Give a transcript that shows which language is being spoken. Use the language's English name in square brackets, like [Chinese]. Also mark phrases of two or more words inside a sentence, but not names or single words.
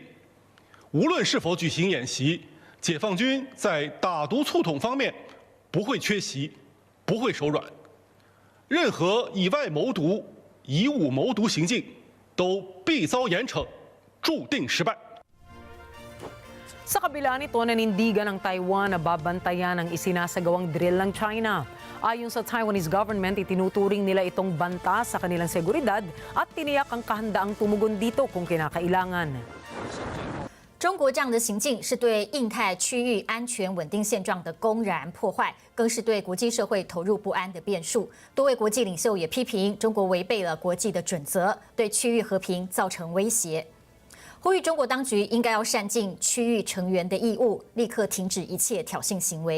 [Chinese] 无论是否举行演习，解放军在打毒促统方面不会缺席，不会手软。任何以外谋独、以武谋独行径，都必遭严惩，注定失败。 [Filipino] Sa kabila nito, nanindigan ng Taiwan na babantayan ang isinasagawang drill ng China. Ayon sa [English] Taiwanese government, [Filipino] itinuturing nila itong banta sa kanilang seguridad at tiniyak ang kahandaang tumugon dito kung kinakailangan. [Chinese] 中国这样的行径是对印太区域安全稳定现状的公然破坏，更是对国际社会投入不安的变数。多位国际领袖也批评中国违背了国际的准则，对区域和平造成威胁。呼吁中国当局应该要善尽区域成员的义务，立刻停止一切挑衅行为。